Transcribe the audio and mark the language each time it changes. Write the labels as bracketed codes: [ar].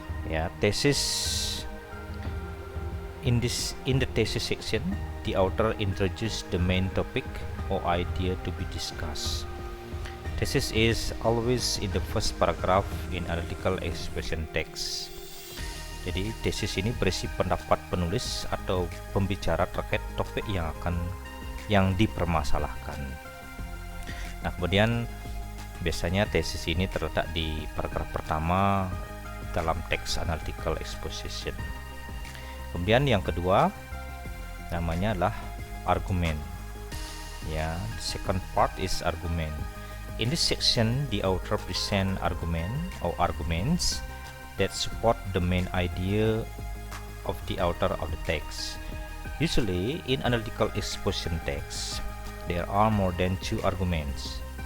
[en] Ya, thesis, in the thesis section the author introduces the main topic or idea to be discussed. Thesis is always in the first paragraph in analytical exposition text. [id] Jadi thesis ini berisi pendapat penulis atau pembicara terkait topik yang dipermasalahkan. Nah, kemudian biasanya tesis ini terletak di paragraf pertama dalam teks analytical exposition. Kemudian yang kedua namanya adalah argument. [en] Ya, the second part is argument. In this section, the author present argument or arguments that support the main idea of the author of the text. Usually, in analytical exposition text, there are more than two arguments.